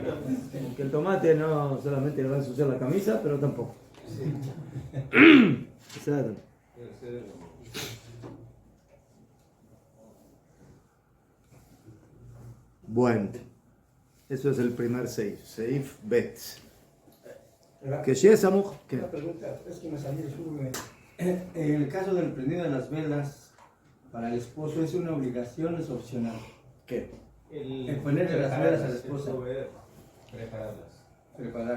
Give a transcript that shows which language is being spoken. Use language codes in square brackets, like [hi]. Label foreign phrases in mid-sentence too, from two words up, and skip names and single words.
[es] Porque el tomate no solamente le va a ensuciar la camisa, pero tampoco. Exacto. Bueno, eso es el primer seif, [he] סעיף בית. [es] Que si es amor, ¿qué? Una pregunta, es que me salió en el caso del prendido de las velas, para el esposo, ¿es una obligación o es opcional? ¿Qué? El ponerle las velas a la esposa. Prepararlas. Prepararlas.